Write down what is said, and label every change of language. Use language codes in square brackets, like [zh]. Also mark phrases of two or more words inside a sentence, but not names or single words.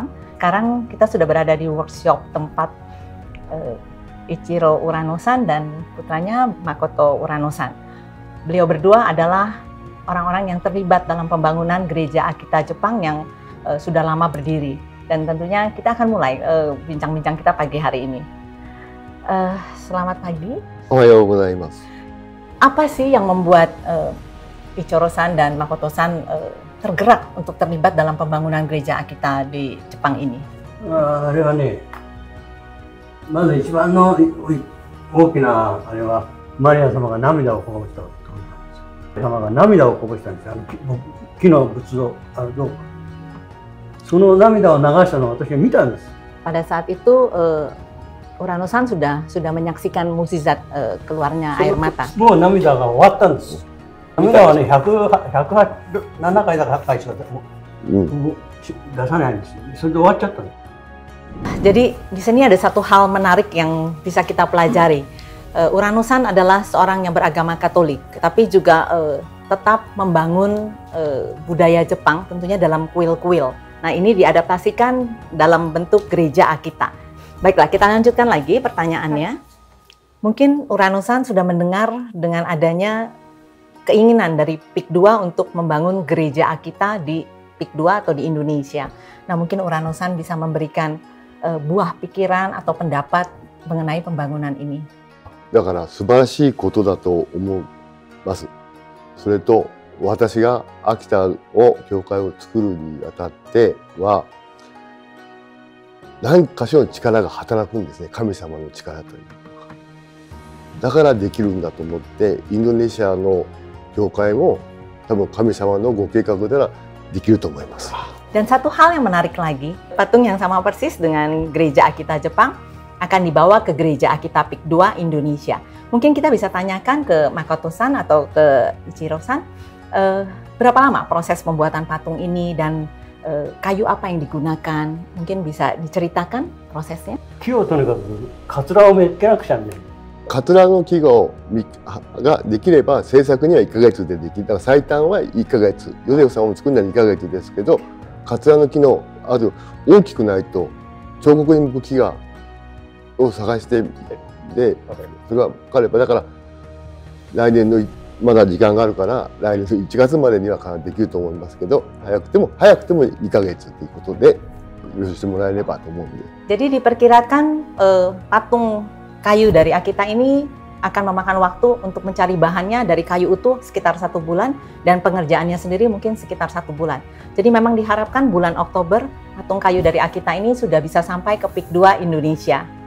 [id] Sekarang kita sudah berada di workshop tempat Ichiro Urano-san dan putranya Makoto Urano-san. Beliau berdua adalah orang-orang yang terlibat dalam pembangunan gereja Akita Jepang yang sudah lama berdiri. Dan tentunya kita akan mulai bincang-bincang kita pagi hari ini. Selamat pagi. [ja] おはようございます. [id] Apa sih yang membuat Ichiro-san dan Makoto-san tergerak untuk terlibat dalam pembangunan gereja Akita di Jepang ini? [ja] あれはね、まず一番の大きなあれはマリア様が涙をこぼしたことなんですよ。様が涙をこぼしたんですよ。木の仏像あるどうか。その涙を流したのを私は見たんです。 [id] Pada saat itu Urano-san sudah menyaksikan mukjizat keluarnya air mata. [ja] もう涙が終わったんです。涙はね、107回だか8回しか出さないんですよ。それで終わっちゃったの。 [id] Jadi di sini ada satu hal menarik yang bisa kita pelajari. Urano-san adalah seorang yang beragama Katolik, tapi juga tetap membangun budaya Jepang tentunya dalam kuil-kuil. Nah, ini diadaptasikan dalam bentuk gereja Akita. Baiklah, kita lanjutkan lagi pertanyaannya. Mungkin Urano-san sudah mendengar dengan adanya keinginan dari Peak 2 untuk membangun gereja Akita di Peak 2 atau di Indonesia. Nah, mungkin Urano-san bisa memberikan buah pikiran atau pendapat mengenai pembangunan ini. [ja] だから素晴らしいことだと思います。それと私が秋田を教会を作るにあたっては何かしらの力が働くんですね。神様の力というのが。だからできるんだと思ってインドネシアの教会も多分神様のご計画ではできると思います。 [id] Dan satu hal yang menarik lagi, patung yang sama persis dengan gereja Akita Jepang akan dibawa ke gereja Akita Peak 2 Indonesia. Mungkin kita bisa tanyakan ke Makoto-san atau ke Ichiro-san, berapa lama proses pembuatan patung ini dan kayu apa yang digunakan? Mungkin bisa diceritakan prosesnya? [ja] 木をとにかくカツラをめっけなくちゃね。カトラの木ができれば制作には1ヶ月でできる。だから最短は1ヶ月。ヨゼフさんを作るのは2ヶ月ですけど、カツラの木のあと大きくないと彫刻に向く木を探してでそれは分かればだから来年のまだ時間があるから来年の1月までにはできると思いますけど早くても2ヶ月ということで許してもらえればと思うんで。 [id] Jadi diperkirakan patung kayu dari Akita ini akan memakan waktu untuk mencari bahannya dari kayu utuh sekitar 1 bulan dan pengerjaannya sendiri mungkin sekitar 1 bulan. Jadi memang diharapkan bulan Oktober patung kayu dari Akita ini sudah bisa sampai ke Peak 2 Indonesia.